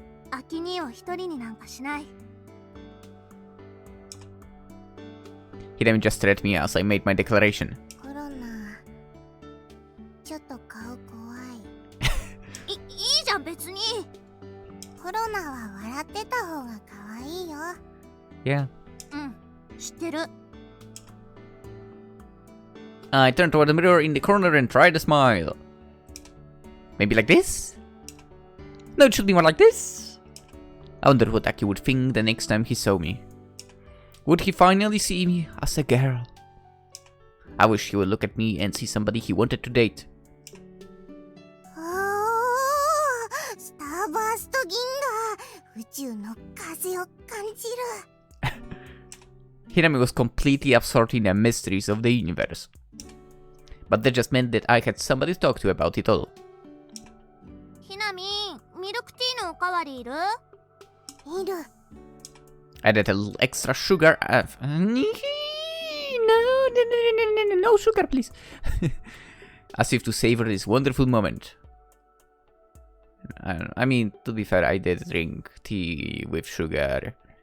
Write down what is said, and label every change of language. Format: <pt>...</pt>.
<ja>アキ兄を一人になんかしない。</ja> <en>He then just stared at me as I made my declaration.</en> <ja>コロナ、ちょっと顔怖い。いいじゃん別に。コロナは笑ってた方が可愛いよ。</ja> <en>Yeah.</en> <ja>うん、知ってる。</ja> <en>I turned toward the mirror in the corner and tried to smile. Maybe like this? No, it should be more like this. I wonder what Aki would think the next time he saw me. Would he finally see me as a girl? I wish he would look at me and see somebody he wanted to date.</en> <ja>おー、スターバースト銀河、宇宙の風を感じる。</ja> <en>Hinami was completely absorbed in the mysteries of the universe. But that just meant that I had somebody to talk to about it all.</en> <ja>ひなみん、ミルクティーのおかわりいる？いる。</ja> <en>I added a little extra sugar. No sugar, please. As if to savor this wonderful moment. I mean, to be fair, I did drink tea with sugar.</en>